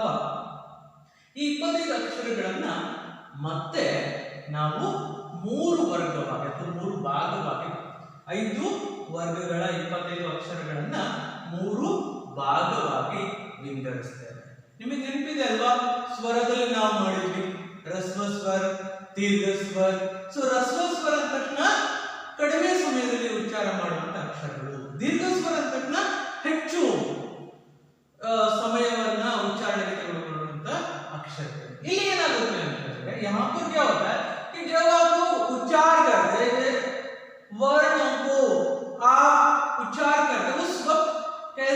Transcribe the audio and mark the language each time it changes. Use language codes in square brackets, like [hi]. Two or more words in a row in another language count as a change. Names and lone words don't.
[kn] ಈ 25 ಅಕ್ಷರಗಳನ್ನ ಮತ್ತೆ ನಾವು 3 ವರ್ಗವಾಗಿ ಅಥವಾ 3 ಭಾಗವಾಗಿ 5 ವರ್ಗಗಳ 25 ಅಕ್ಷರಗಳನ್ನ 3 ಭಾಗವಾಗಿ ವಿಂಗಡಿಸ್ತೇವೆ ನಿಮಗೆ ನೆನಪಿದೆ ಅಲ್ವಾ ಸ್ವರದಲ್ಲಿ ನಾವು ಮಾಡಿದ್ವಿ ರಸ್ವ ಸ್ವರ ದೀರ್ಘ ಸ್ವರ ಸೊ ರಸ್ವ ಸ್ವರ ಅಂತ ತಕ್ಷಣ ಕಡಿಮೆ ಸಮಯದಲ್ಲಿ ಉಚ್ಚಾರ ಮಾಡುವಂತ ಅಕ್ಷರಗಳು ದೀರ್ಘ ಸ್ವರ ಅಂತ ತಕ್ಷಣ ಹೆಚ್ಚು ಸಮಯವನ್ನ ಉಚ್ಚಾರಣೆಗೆ ತೆಗೆದುಕೊಳ್ಳುವಂತ ಅಕ್ಷರಗಳು ಇಲ್ಲಿ ಏನಾಗುತ್ತೆ ಅಂತಂದ್ರೆ [hi] यहाँ पर क्या होता है कि जब आप उच्चार करते हैं वर्णों को आप उच्चार करते उस वक्त